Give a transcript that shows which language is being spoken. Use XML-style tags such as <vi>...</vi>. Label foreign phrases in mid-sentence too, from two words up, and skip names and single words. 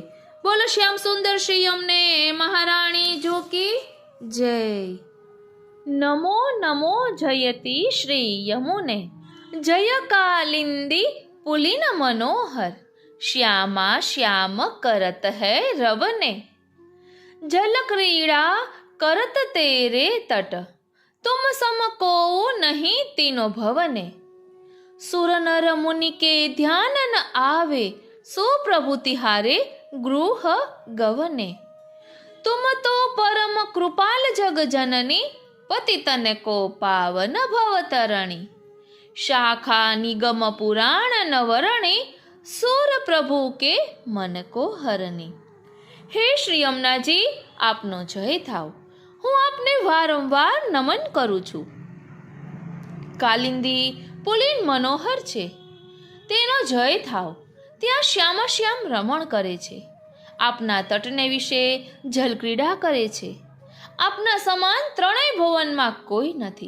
<gu>બોલો શ્યામ સુંદર શ્રી યમને મહારાણી જોકી જય.</gu> <hi>नमो नमो जयती श्री यमुने, जय कालिंदी पुलिन मनोहर, श्यामा श्याम करत है रवने, जल क्रीडा करत तेरे तट, तुम समको नहीं तीनों भवने, सुर नर मुनि के ध्यान न आवे, सो प्रभु तिहारे गृह गवने, तुम तो परम कृपाल जग जननी, पति तने को पावन भवतरणी, शाखा निगम पुराण नवरणी, सुर प्रभु के मन को हरणी.</hi> <gu>હે શ્રી યમુનાજી, આપનો જય થાવ. હું આપને વારંવાર નમન કરું છું. કાલિંદી પુલિન મનોહર છે, તેનો જય થાવ. ત્યાં શ્યામાશ્યામ રમણ કરે છે, આપના તટને વિશે જલક્રીડા કરે છે. આપના સમાન ત્રણેય ભુવનમાં કોઈ નથી.</gu>